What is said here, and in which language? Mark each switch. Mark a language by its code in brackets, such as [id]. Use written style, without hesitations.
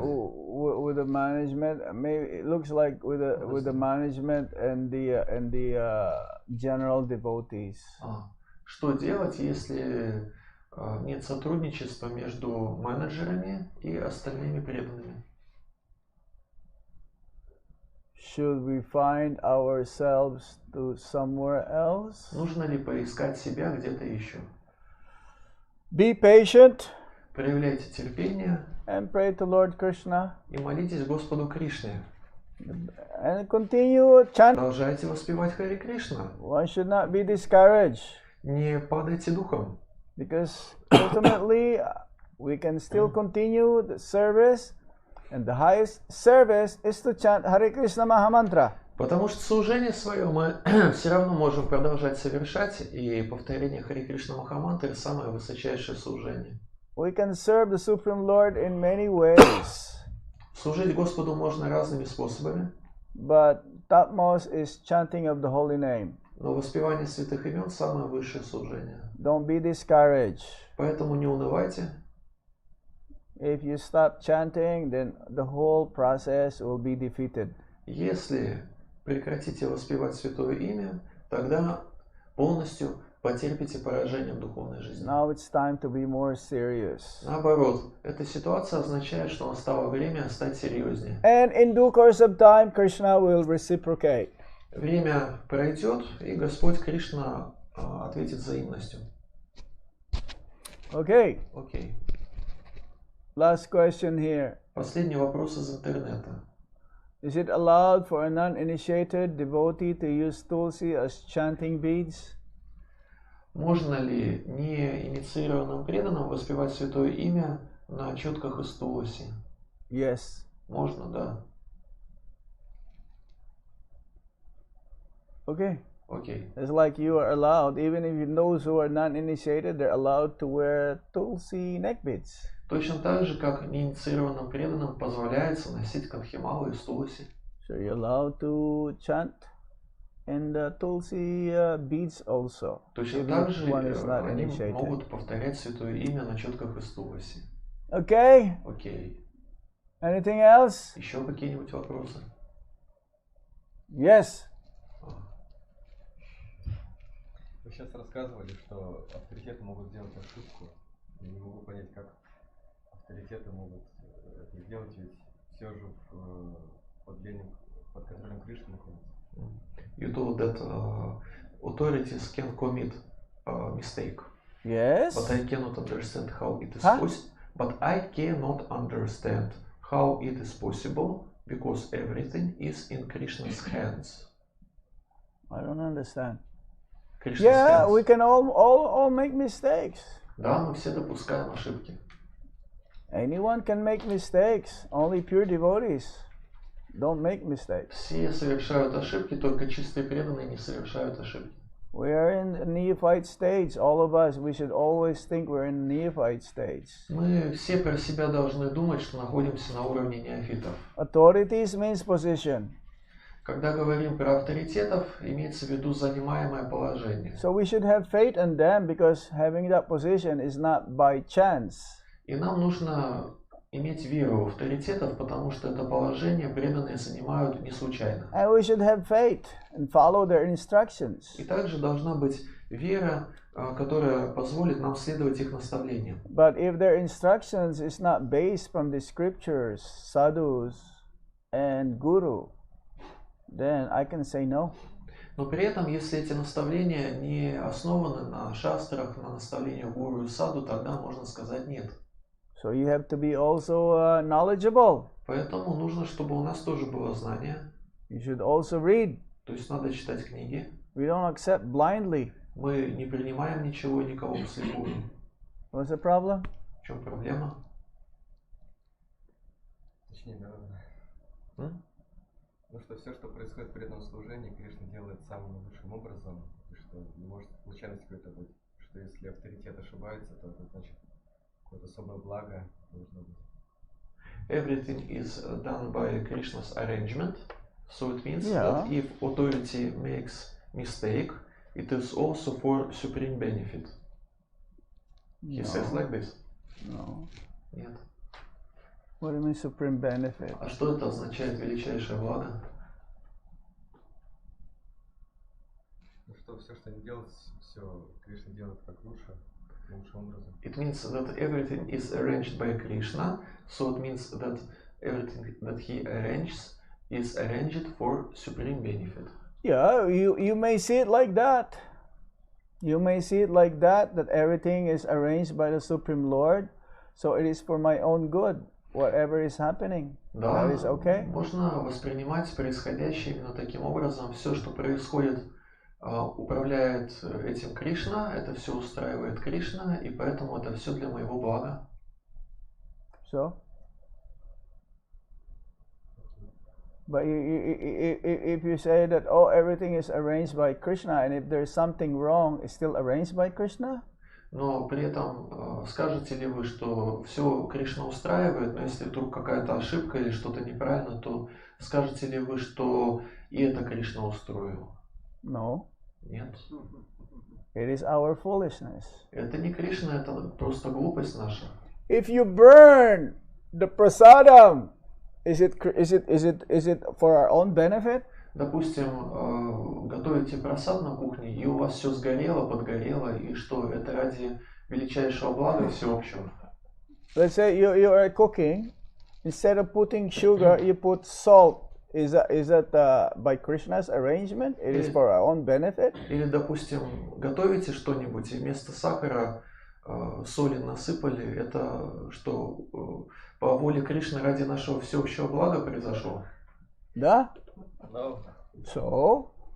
[en] With the management, maybe it looks like with the management and the general devotees. [ru] Что делать, если нет сотрудничества между менеджерами и остальными преданными? [en] Should we find ourselves to somewhere else? [ru] Нужно ли поискать себя где-то еще? [en] Be patient. [ru] Проявляйте терпение. [en] And pray to Lord Krishna. [ru] И молитесь Господу Кришне. [en] And continue chant. [ru] Продолжайте воспевать Хари Кришна. [en] One should not be discouraged. [ru] Не падайте духом. [en] Because ultimately we can still continue the service. And the highest service is to chant Hare Krishna Mahamantra. [ru] Потому что служение свое мы все равно можем продолжать совершать, и повторение Хари Кришна Махамантры самое высочайшее служение. [en] We can serve the Supreme Lord in many ways. [ru] Служить Господу можно разными способами. [en] But topmost is chanting of the holy name. [ru] Но воспевание святых имен самое высшее служение. [en] Don't be discouraged. [ru] Поэтому не унывайте. [en] If you stop chanting, then the whole process will be defeated. [ru] Если прекратите воспевать святое имя, тогда полностью потерпите поражение в духовной жизни. [en] Now it's time to be more serious. [ru] Наоборот, эта ситуация означает, что настало время стать серьезнее. [en] And in due course of time, Krishna will reciprocate. [ru] Время пройдет, и Господь Кришна ответит взаимностью. [en] Okay. [ru] Окей. [en] Last question here. [ru] Последний вопрос из интернета. [en] Is it allowed for a non-initiated devotee to use tulsi as chanting beads? [ru] Можно ли неинициированным преданным воспевать святое имя на четках из тулси? [en] Yes. [ru] Можно, да. [en] Okay. [ru] Окей. [en] It's like you are allowed, even if those who are non-initiated, they're allowed to wear tulsi neck beads. [ru] Точно так же, как неинициированным преданным позволяется носить канхималу из тулси. [en] So you're allowed to chant and tulsi beads also. [ru] Точно так же [en] one is not [ru] они [en] initiated. [ru] могут повторять святое имя на четках из тулси. [en] Okay. [ru] Окей. [en] Anything else? [ru] Еще какие-нибудь вопросы? [en] Yes. [ru] Вы сейчас рассказывали, что авторитеты могут сделать ошибку. Я не могу понять, как авторитеты могут это сделать, ведь все же под контролем Кришны находится. [en] You told that authorities can commit a mistake. Yes. But I cannot understand how it is Huh? possible. But I cannot understand how it is possible because everything is in Krishna's hands. I don't understand. Krishna's Yeah, hands. we can all make mistakes. [ru] Да, мы все допускаем ошибки. [en] Anyone can make mistakes. Only pure devotees don't make mistakes. [ru] Все совершают ошибки, только чистые преданные не совершают ошибки. [en] We are in the neophyte stage. All of us, we should always think we're in the neophyte stage. [ru] Мы все про себя должны думать, что находимся на уровне неофитов. [en] Authorities means position. [ru] Когда говорим про авторитетов, имеется в виду занимаемое положение. [en] So we should have faith in them because having that position is not by chance. [ru] И нам нужно иметь веру в авторитетов, потому что это положение преданные занимают не случайно. [en] And we should have faith and follow their instructions. [ru] И также должна быть вера, которая позволит нам следовать их наставлениям. [en] But if their instructions is not based from the scriptures, sadhus, and guru, then I can say no. [ru] Но при этом, если эти наставления не основаны на шастрах, на наставлениях гуру и саду, тогда можно сказать нет. [en] So you have to be also knowledgeable. [ru] Поэтому нужно, чтобы у нас тоже было знание. [en] You should also read. [ru] То есть надо читать книги. [en] We don't accept blindly. [ru] Мы не принимаем ничего и никого вслепую. [en] What's the problem? [ru] В чем проблема? Точнее, ну что все, что происходит при этом служении, Кришна делает самым лучшим образом, и что не может случайность какой-то быть. Что если авторитет ошибается, то это значит какое-то особое благо должно быть. [en] Everything is done by Krishna's arrangement, so it means Yeah. that if authority makes mistake, it is also for supreme benefit. He says like this. No. [ru] Нет. [en] What do you mean supreme benefit? [ru] А что это означает величайшее благо? Ну что все, что они делают, все Кришна делает как лучше, лучшим образом. [en] It means that everything is arranged by Krishna, so it means that everything that he arranges is arranged for supreme benefit. Yeah, you may see it like that. You may see it like that everything is arranged by the Supreme Lord, so it is for my own good. Whatever is happening, [ru] Да, [en] that is okay. [ru] можно воспринимать происходящее именно таким образом. Все, что происходит, управляет этим Кришна, это все устраивает Кришна, и поэтому это все для моего блага. [en] So, but if you say that everything is arranged by Krishna, and if there's something wrong, it's still arranged by Krishna? [ru] Но при этом скажете ли вы, что все Кришна устраивает, но если вдруг какая-то ошибка или что-то неправильно, то скажете ли вы, что и это Кришна устроил? [en] No. [ru] Нет. [en] It is our foolishness. [ru] Это не Кришна, это просто глупость наша. [en] If you burn the prasadam, is it for our own benefit? [ru] Допустим, готовите просад на кухне, и у вас все сгорело, подгорело, и что, это ради величайшего блага всеобщего? [en] Let's say you are cooking, instead of putting sugar, you put salt. Is that by Krishna's arrangement? It is for our own benefit? [ru] Или, допустим, готовите что-нибудь, и вместо сахара соли насыпали, это что, по воле Кришны ради нашего всеобщего блага произошло? Да? [en] No. So?